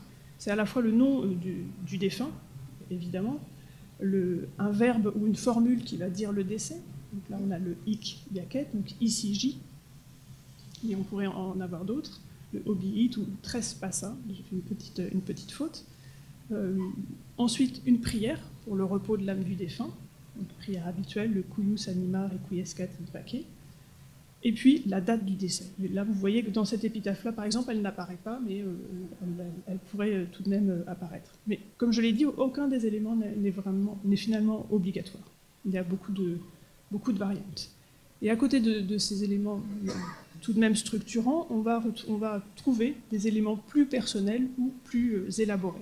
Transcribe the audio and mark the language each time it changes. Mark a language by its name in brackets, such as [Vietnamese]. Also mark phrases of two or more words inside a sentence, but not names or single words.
[French] C'est à la fois le nom du défunt, évidemment, un verbe ou une formule qui va dire le décès. Donc là, on a le hic diaquette, donc ici j, et on pourrait en avoir d'autres, le obiit ou trespassat, j'ai fait une petite faute. Ensuite, une prière pour le repos de l'âme du défunt, donc prière habituelle, le [Latin] cuius anima requiescat in pace. [French] Et puis la date du décès. Et là, vous voyez que dans cette épitaphe-là, par exemple, elle n'apparaît pas, mais elle pourrait tout de même apparaître. Mais comme je l'ai dit, aucun des éléments n'est finalement obligatoire. Il y a beaucoup de variantes. Et à côté de ces éléments tout de même structurants, on va trouver des éléments plus personnels ou plus élaborés.